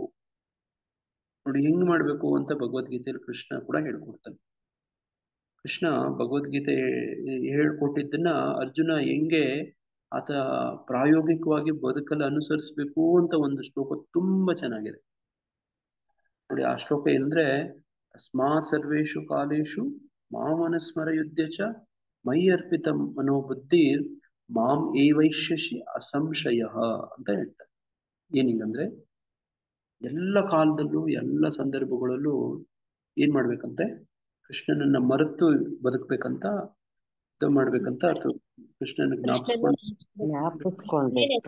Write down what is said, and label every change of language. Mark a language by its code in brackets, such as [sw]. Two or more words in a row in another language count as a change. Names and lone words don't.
[kn] ನೋಡಿ, ಹೆಂಗ್ ಮಾಡ್ಬೇಕು ಅಂತ ಭಗವದ್ಗೀತೆಯಲ್ಲಿ ಕೃಷ್ಣ ಕೂಡ ಹೇಳ್ಕೊಡ್ತಾನೆ. ಕೃಷ್ಣ ಭಗವದ್ಗೀತೆ ಹೇಳ್ಕೊಟ್ಟಿದ್ದನ್ನ ಅರ್ಜುನ ಹೆಂಗೆ ಆತ ಪ್ರಾಯೋಗಿಕವಾಗಿ ಬದುಕಲು ಅನುಸರಿಸ್ಬೇಕು ಅಂತ ಒಂದು ಶ್ಲೋಕ ತುಂಬಾ ಚೆನ್ನಾಗಿದೆ. ನೋಡಿ, ಆ ಶ್ಲೋಕ ಏನಂದ್ರೆ, [sa] ತಸ್ಮಾ ಸರ್ವೇಷು ಕಾಲೇಶು ಮಾಮನುಸ್ಮರ ಯುದ್ಧಚ ಮೈ ಅರ್ಪಿತ ಮನೋಬುದ್ಧಿ ಮಾಂ ಏವೈಷ್ಯಸಿ ಅಸಂಶಯ [kn] ಅಂತ ಹೇಳ್ತಾರೆ. ಏನಿಗಂದ್ರೆ ಎಲ್ಲ ಕಾಲದಲ್ಲೂ ಎಲ್ಲ ಸಂದರ್ಭಗಳಲ್ಲೂ ಏನ್ ಮಾಡ್ಬೇಕಂತೆ, ಕೃಷ್ಣನನ್ನ ಮರೆತು ಬದುಕ್ಬೇಕಂತ, ಯುದ್ಧ ಮಾಡ್ಬೇಕಂತ, ಅಥವಾ ಕೃಷ್ಣನ ಜ್ಞಾಪಿಸ್ಕೊಳ್ಬೇಕು.